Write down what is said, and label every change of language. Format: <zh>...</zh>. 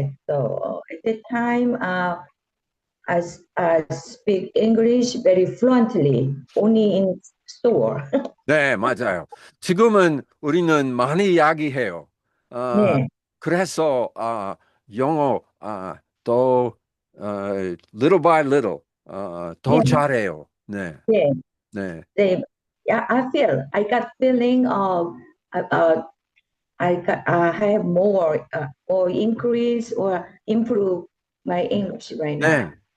<en>So at that time, I speak English very fluently, only in store.</en> <ko>네, 맞아요. 지금은 우리는 많이 이야기해요. 네. 그래서 영어 또</ko> <en>little by little</en> <ko>더 잘해요. 네.</ko> <en>Yeah, I got feeling of I have more increase or improve my English right now.</en>